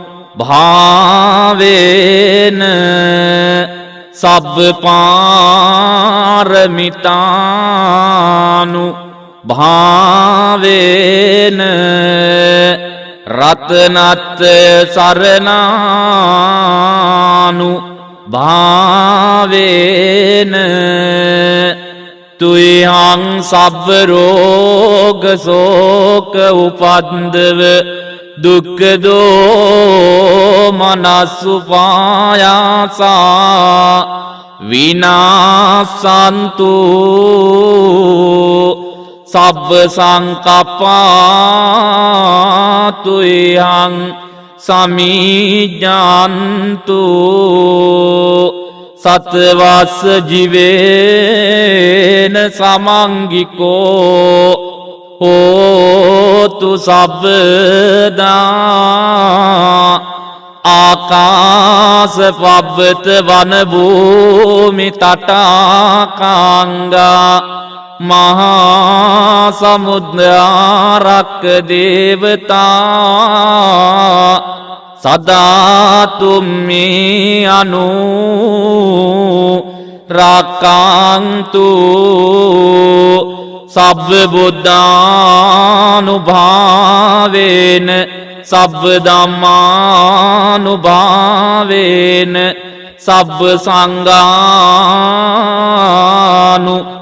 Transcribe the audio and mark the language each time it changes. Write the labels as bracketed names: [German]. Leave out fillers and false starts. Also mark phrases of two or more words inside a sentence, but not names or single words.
[Pali] භාවේන සබ්බ පාරමිතානු භාවේන රතනත් සරණානු භාවේන තුයං සබ්බ රෝග ශෝක උපද්දව දුක්ඛ දෝමනස්සුපායාසා විනාසන්තු සබ්බ සංකප්පාතුයං සමිජ්ජන්තු සත්වස්ස ජීවේන සමංගිකෝ හෝතු සබ්බදා ආකාස පබ්බත වන භූමි තටාකාංගා මහා සමුද්‍රාරක්ක දේවතා සදාතුම්මි අනු රක්ඛන්තු සබ්බ බුද්ධානුභාවේන සබ්බ ධම්මානුභාවේන සබ්බ සංඝානු